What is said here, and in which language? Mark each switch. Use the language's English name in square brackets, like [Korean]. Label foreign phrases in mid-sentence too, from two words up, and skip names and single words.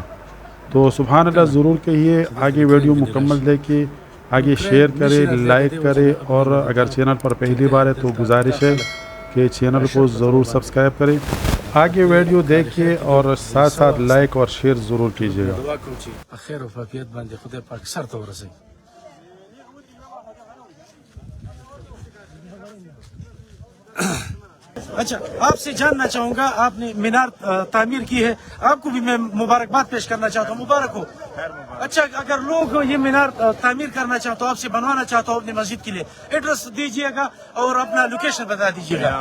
[Urdu] تو سبحان اللہ ضرور کہیے، آگے ویڈیو مکمل دیکھیے، آگے شیئر کرے، لائک کرے، اور اگر چینل پر پہلی بار ہے تو گزارش ہے کہ چینل کو ضرور سبسکرائب کریں۔ آگے ویڈیو دیکھیے اور ساتھ ساتھ لائک اور شیئر ضرور کیجیے گا۔ [Pashto] خیر و عافیت باندې خدای پاک سر ته ورسوي۔ [Urdu] اچھا، آپ سے جاننا چاہوں گا، آپ نے مینار تعمیر کی ہے، آپ کو بھی میں مبارکباد پیش کرنا چاہتا ہوں، مبارک ہو۔ اچھا، اگر لوگ یہ مینار تعمیر کرنا چاہتا ہوں، آپ سے بنوانا چاہتا ہوں اپنی مسجد کے لیے، ایڈریس دیجیے گا اور اپنا لوکیشن بتا دیجیے گا۔